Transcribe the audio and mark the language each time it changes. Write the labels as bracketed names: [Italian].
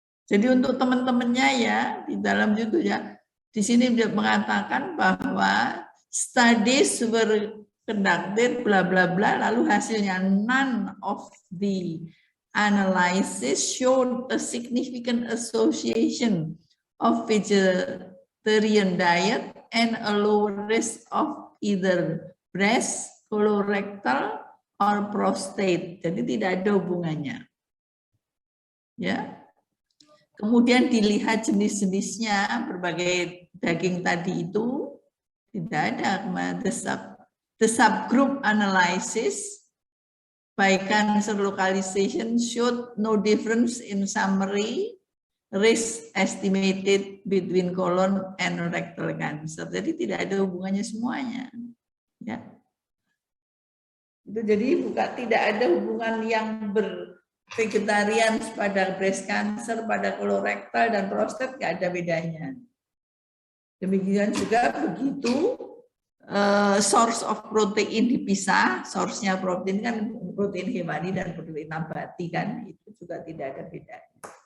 [Indonesian] Jadi untuk teman-temannya ya, di dalam itu ya, di sini dia mengatakan bahwa [English] studies were conducted bla bla bla, [Indonesian] lalu hasilnya [English] none of the analysis showed a significant association of vegetarian diet and a lower risk of either breast, colorectal, or prostate. [Indonesian] Jadi tidak ada hubungannya. Ya. Kemudian dilihat jenis-jenisnya, berbagai daging tadi itu tidak ada. [English] The subgroup analysis by cancer localization showed no difference in summary risk estimated between colon and rectal cancer. [Indonesian] Jadi tidak ada hubungannya semuanya. Ya. Itu jadi tidak ada hubungan yang vegetarian pada breast cancer, pada colorectal dan prostat, nggak ada bedanya. Demikian juga begitu [English] source of protein [Indonesian] dipisah, source-nya protein kan protein hewani dan protein nabati kan, itu juga tidak ada bedanya.